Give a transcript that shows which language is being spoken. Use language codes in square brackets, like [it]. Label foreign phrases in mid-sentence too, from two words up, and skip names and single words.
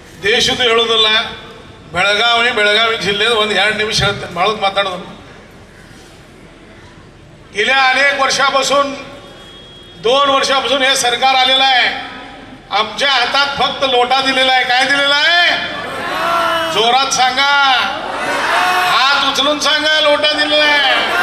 [kn] ದೇಶದ ಹೇಳೋದಲ್ಲ, ಬೆಳಗಾವಿ जिल्ह्यात ಒಂದು 2 निमिष ಹೇಳ್ತೇನೆ, ಬಾಳದ್ ಮಾತಾಡೋದು. [mr] गेल्या अनेक वर्षापासून 2 वर्षापासून हे सरकार आलेलं आहे. आमच्या हातात फक्त लोटा दिलेला आहे. काय दिलेला आहे? जोरात सांगा, हात उचलून सांगा, लोटा दिलेला आहे.